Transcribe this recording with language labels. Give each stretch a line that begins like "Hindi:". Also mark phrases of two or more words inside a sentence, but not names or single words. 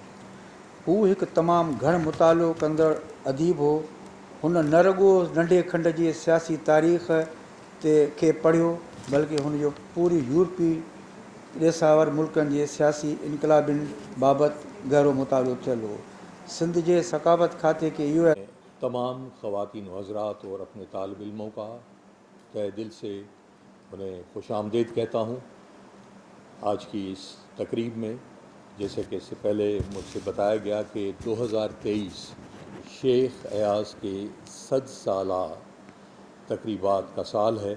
Sindhi: हू हिकु तमामु घण मुतालो कंदड़ अदीब हो. हुन न रुगो नंढे खंड जे सियासी तारीख़ खे पढ़ियो, बल्कि हुन जो पूरी यूरोपी ॾेसावर मुल्कनि जे सियासी इनकलाबिन बाबति गहरो मुतालो थियल हो. सिंध जे सक़ाफ़त खाते के इहो
Urdu: تمام خواتین و حضرات اور اپنے طالب علموں کا تہہ دل سے انہیں خوش آمدید کہتا ہوں. آج کی اس تقریب میں جیسے کہ اس سے پہلے مجھ سے بتایا گیا کہ 2023 شیخ ایاز کے 100 سالہ تقریبات کا سال ہے.